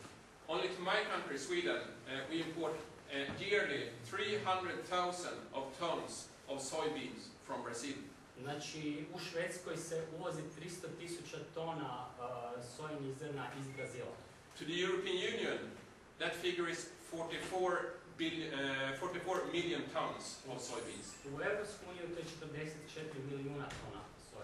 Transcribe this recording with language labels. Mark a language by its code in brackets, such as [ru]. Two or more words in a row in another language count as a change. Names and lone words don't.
[en] Only to my country, Sweden, we import yearly 300,000 of tons of soybeans from Brazil. [hr] Znači, u Švedskoj se uvozi 300.000 tona sojinih zrna iz Brazila. [en] To the European Union, that figure is 44 million tons of soybeans. [hr] U Europsku uniju to je 44 milijuna tona.